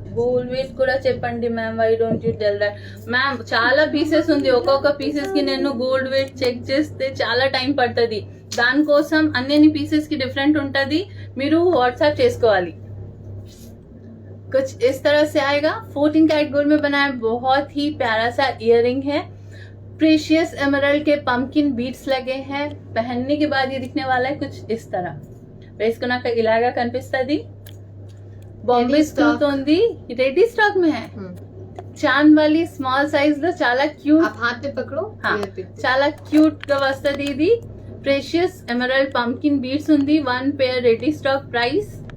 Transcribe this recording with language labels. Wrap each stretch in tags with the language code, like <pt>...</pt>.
<te>Gold weight కూడా చెప్పండి ma'am,</te> <en>Why don't you tell that ma'am?</en> <te>చాలా పీసెస్ ఉంది, ఒక్కొక్క పీసెస్ కి నేను గోల్డ్ వెయిట్ చెక్ చేస్తే చాలా టైం పడుతుంది. దానికోసం అన్ని పీసెస్ కి డిఫరెంట్ ఉంటది, మీరు వాట్సాప్ చేసుకోవాలి.</te> <hi>कुछ इस तरह से आएगा। 14 कैरेट गोल्ड में बनाया, बहुत ही प्यारा सा इयररिंग है। प्रेशियस एमराल्ड के पंपकिन बीट्स लगे हैं। पहनने के बाद ये दिखने वाला है कुछ इस तरह।</hi> <te>వేసుకున్నాక ఇలాగా కనిపిస్తుంది। బాంబే స్టోన్ తో ఉంది, రెడీ స్టాక్</te> <hi>में है।</hi> <te>చాంద్ वाली స్మాల్ సైజ్ లో చాలా క్యూట్,</te> <hi>आप हाथ में पकड़ो। हाँ, ये picture।</hi> <te>చాలా క్యూట్ గా వస్తుంది ఇది। ప్రెషియస్ ఎమరాల్డ్ పంకిన్ బీడ్స్ ఉంది। 1 पेयर రెడీ స్టాక్। ప్రైస్</te>